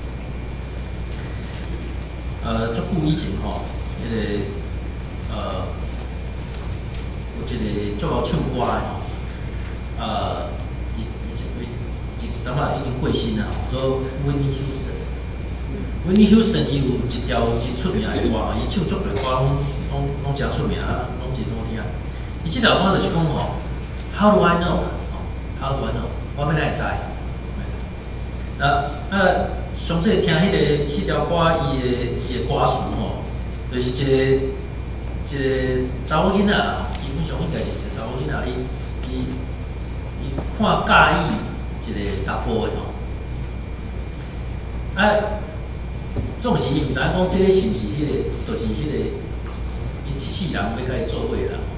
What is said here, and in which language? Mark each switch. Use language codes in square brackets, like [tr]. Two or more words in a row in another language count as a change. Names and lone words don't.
[nan] 足久以前吼，有一个足好唱歌的吼，一阵仔已经过身啦，做 Whitney Houston。Whitney Houston 伊有一条真出名的歌，伊唱足侪歌拢真出名，拢真好听。伊即条歌就是讲吼 ， [en] How do I know？How do I know？ [nan] 我要哪会知？上次听迄条歌，伊的歌词吼，就是一个查某囡仔，基本上应该是一个查某囡仔，伊看介意一个查甫的吼，总是伊毋知影讲即个是毋是迄个，就是迄个伊一世人要甲伊做伙啦。